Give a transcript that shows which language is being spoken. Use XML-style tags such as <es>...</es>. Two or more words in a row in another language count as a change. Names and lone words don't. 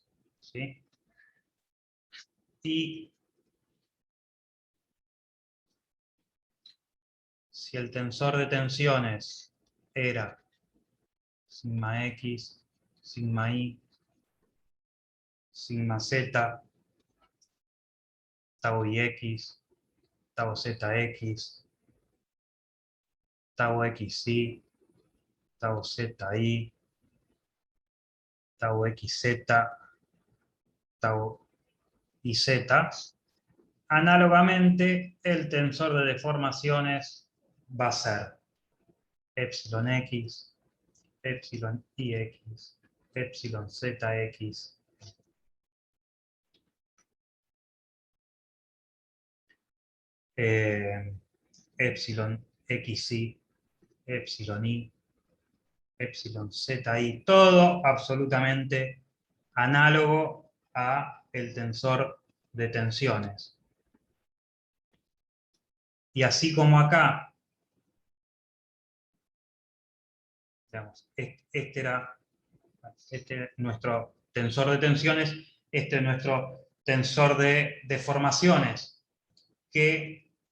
<es>¿Sí? Y si el tensor de tensiones era sigma X, sigma Y, sigma Z, tau Ix, tau Zx, tau Xy, tau Zi, tau Xz, tau Iz. Análogamente, el tensor de deformaciones va a ser epsilon X, epsilon Ix, epsilon Zx, epsilon Xy, epsilon I, epsilon Zi, todo absolutamente análogo a el tensor de tensiones. Y así como acá, digamos, este es nuestro tensor de tensiones, este es nuestro tensor de deformaciones, que</es>